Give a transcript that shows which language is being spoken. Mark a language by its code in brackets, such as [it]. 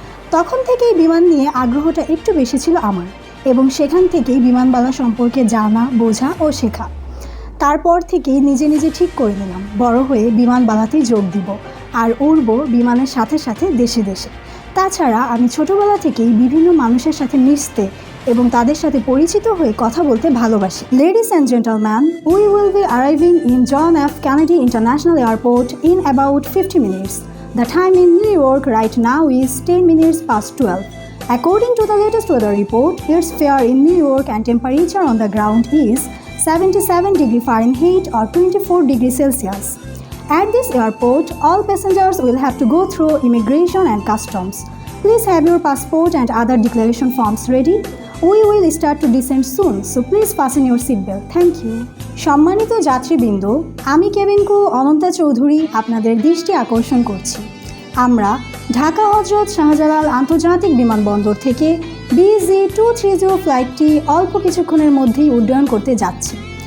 [bn] তখন থেকেই বিমান নিয়ে আগ্রহটা একটু বেশি ছিল আমার, এবং সেখান থেকেই বিমানবালা সম্পর্কে জানা, বোঝা ও শেখা। তারপর থেকেই নিজে নিজে ঠিক করে নিলাম বড় হয়ে বিমানবালাতেই যোগ দিব আর উড়ব বিমানের সাথে সাথে দেশে দেশে। তাছাড়া আমি ছোটোবেলা থেকেই বিভিন্ন মানুষের সাথে মিশতে এবং তাদের সাথে পরিচিত হয়ে কথা বলতে ভালোবাসি। [en] Ladies and gentlemen, we will be arriving in John F. Kennedy International Airport in about 50 minutes. The time in New York right now is 10 minutes past 12. According to the latest weather report, its fair in New York and temperature on the ground is 77 degrees Fahrenheit or 24 degrees Celsius. At this airport, all passengers will have to go through immigration and customs. Please have your passport and other declaration forms ready. We will start to descend soon, so please fasten your seatbelt. Thank you. [bn] সম্মানিত যাত্রীবৃন্দ, আমি cabin crew Ananta Chowdhury আপনাদের দৃষ্টি আকর্ষণ করছি। আমরা ঢাকা হজরত শাহজালাল আন্তর্জাতিক বিমানবন্দর থেকে BG230 ফ্লাইটটি অল্প কিছুক্ষণের মধ্যেই উড্ডয়ন করতে যাচ্ছি।